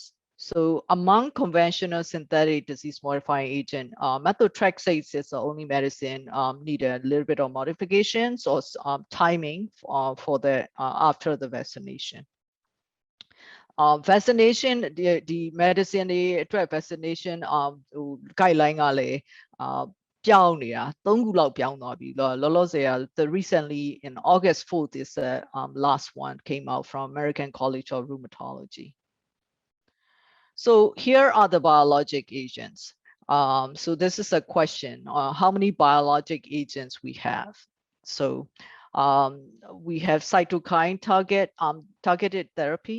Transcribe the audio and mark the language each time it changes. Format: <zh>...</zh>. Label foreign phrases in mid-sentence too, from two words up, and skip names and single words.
<en>So among conventional synthetic disease modifying agent, methotrexate is the only medicine need a little bit of modifications or timing for the after the vaccination. Vaccination, the medicine, the vaccination guideline</en> <my>ကလည်းပြောင်းနေတာ3ခုလောက်ပြောင်းသွားပြီလောလောဆယ်</my> <en>recently in August 4th is the last one came out from American College of Rheumatology. So here are the biologic agents. So this is a question, how many biologic agents we have? So we have cytokine targeted therapy.</en>